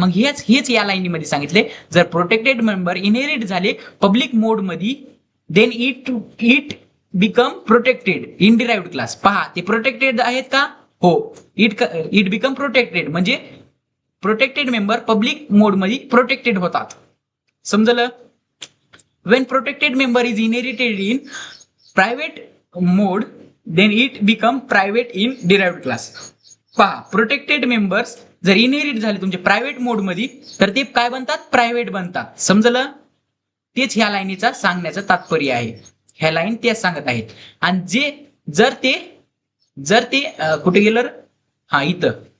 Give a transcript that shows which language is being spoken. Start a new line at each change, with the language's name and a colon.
Marathi: मग हेच या लाईनीमध्ये सांगितले, जर प्रोटेक्टेड मेंबर इनहेरिट झाले पब्लिक मोड मध्ये
English: Then it become protected in derived class.
Marathi: पहा ते प्रोटेक्टेड आहेत का? हो. इट बिकम प्रोटेक्टेड म्हणजे प्रोटेक्टेड मेंबर पब्लिक मोड मध्ये प्रोटेक्टेड होतात. समजलं?
English: When protected member is inherited in private mode, then it become private in derived class.
Marathi: पहा प्रोटेक्टेड मेंबर्स जर इनहेरिट झाले तुमचे प्रायव्हेट मोड मध्ये तर ते काय बनतात? प्रायव्हेट बनतात. समजलं? तेच ह्या लाईनीचा सांगण्याचं तात्पर्य आहे. ह्या लाईन तेच सांगत आहेत. आणि जे जर ते कुठे गेलं? हा इथं.